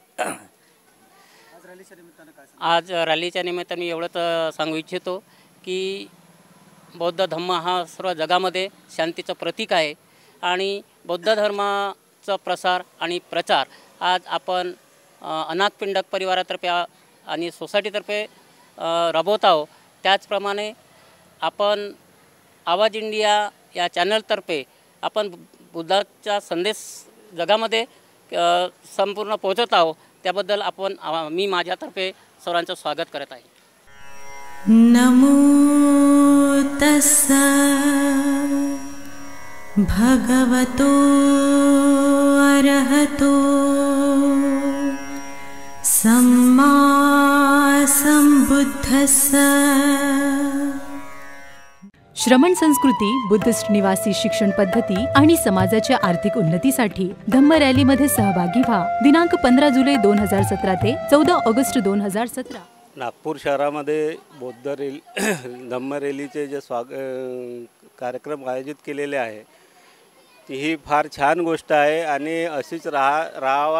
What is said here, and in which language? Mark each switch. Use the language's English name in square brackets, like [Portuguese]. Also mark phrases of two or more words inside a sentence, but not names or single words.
[Marathi] आज रॅलीच्या निमित्ताने एवढंच सांगू इच्छितो की बौद्ध धम्म हा सर्व जगामध्ये शांतीचं प्रतीक आहे आणि बौद्ध धर्माचा प्रसार आणि प्रचार आज आपण अनाथ पिंडक परिवारातर्फे आणि सोसायटीतर्फे राबवत आहोत. त्याचप्रमाणे आपण आवाज इंडिया या चॅनलतर्फे आपण बुद्धाचा संदेश जगामध्ये संपूर्ण पोहोचत आहोत. त्याबद्दल मी माझ्यातर्फे सर्वांचं स्वागत करत आहे. [Pali] नमो तस्सा भगवतो अरहतो सम्मा संबुद्धस्सा. [Marathi] श्रमण संस्कृती, बुद्धिस्ट निवासी शिक्षण पद्धती आणि समाजाच्या आर्थिक उन्नतीसाठी धम्म रॅलीमध्ये सहभागी व्हा. दिनांक 15 जुलै 2017 ते 14 ऑगस्ट 2017. नागपूर शहरामध्ये धम्म रॅलीचे जे कार्यक्रम आयोजित केलेले आहे, ती ही फार छान गोष्ट आहे आणि अशीच राहावा.